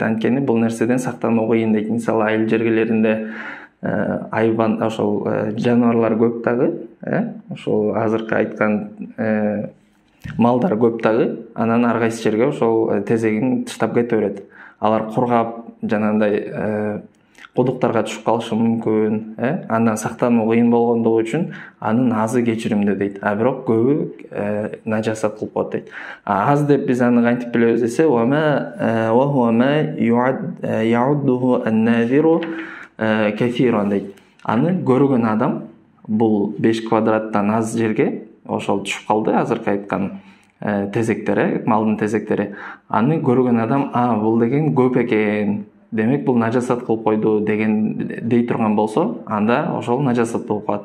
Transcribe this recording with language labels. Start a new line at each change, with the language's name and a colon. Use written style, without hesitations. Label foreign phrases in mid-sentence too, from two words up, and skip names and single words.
Kyrgyz: Анткени бул нерседен сактануу кыйын дейт. Мисалы айыл жергелеринде айван ошол жаныбарлар көп дагы, ошол азыркы айткан малдар көп дагы, анан ар кайсы жерге ошол тезегин таштап кете берет. Алар кургап жанагындай кудуктарга түшүп калышы мүмкүн, андан сактануу кыйын болгондугу үчүн анын азы кечиримдүү дейт. Бирок көбү нажасат кылып коет дейт. Аз деп биз аны кантип билебиз десе,
Arabic: وهو ما يعده الناظر كثيرا дейт.
Kyrgyz: Аны көргөн адам бул 5 квадраттан аз жерге ошол түшүп калды, азыркы айткан тезектери, малдын тезектери. Аны көргөн адам, бул деген көп экен, демек бул нажасат кылып койду деген дей турган болсо, анда ошол нажасат болуп калат.